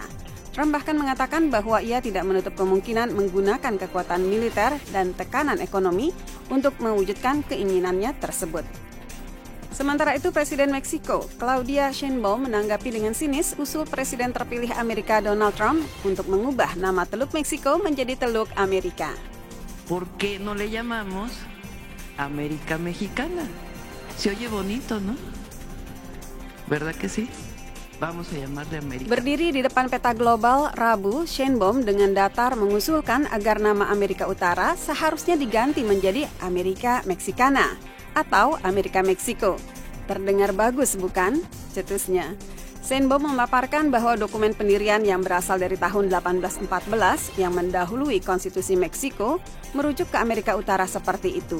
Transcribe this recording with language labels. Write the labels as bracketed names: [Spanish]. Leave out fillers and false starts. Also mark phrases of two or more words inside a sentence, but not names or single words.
[Indonesian] Trump bahkan mengatakan bahwa ia tidak menutup kemungkinan menggunakan kekuatan militer dan tekanan ekonomi untuk mewujudkan keinginannya tersebut. Sementara itu, Presiden Meksiko, Claudia Sheinbaum, menanggapi dengan sinis usul Presiden terpilih Amerika Donald Trump untuk mengubah nama Teluk Meksiko menjadi Teluk Amerika. [Spanish] ¿Por qué no le llamamos América Mexicana? Se oye bonito, ¿no? ¿Verdad que sí? Vamos a llamar de Amerika. [Indonesian] Berdiri di depan peta global Rabu, Sheinbaum dengan datar mengusulkan agar nama Amerika Utara seharusnya diganti menjadi Amerika Mexicana atau Amerika Meksiko. Terdengar bagus, bukan? Cetusnya. Sheinbaum memaparkan bahwa dokumen pendirian yang berasal dari tahun 1814 yang mendahului konstitusi Meksiko merujuk ke Amerika Utara seperti itu.